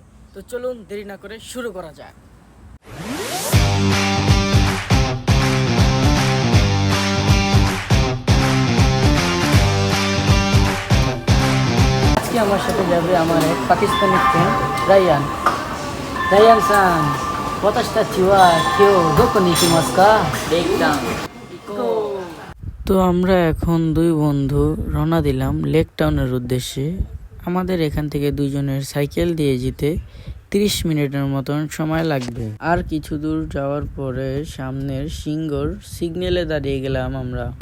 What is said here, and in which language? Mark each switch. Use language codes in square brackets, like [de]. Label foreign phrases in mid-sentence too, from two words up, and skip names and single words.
[bn] তো চলুন দেরি না করে শুরু করা যাক। আজকে আমার সাথে যাবে আমার এক পাকিস্তানি ফ্রেন্ড রায়ান। রায়ান সান, [ja] 私たちは今日どこに行きますか? [bn] লেক টাউন। তো আমরা এখন দুই বন্ধু রওনা দিলাম লেক টাউনের উদ্দেশ্যে। আমাদের এখান থেকে দুইজনের সাইকেল দিয়ে যেতে 30 মিনিটের মতন সময় লাগবে। আর কিছু দূর যাওয়ার পরে সামনের সিঙ্গর সিগন্যালে দাঁড়িয়ে গেলাম আমরা।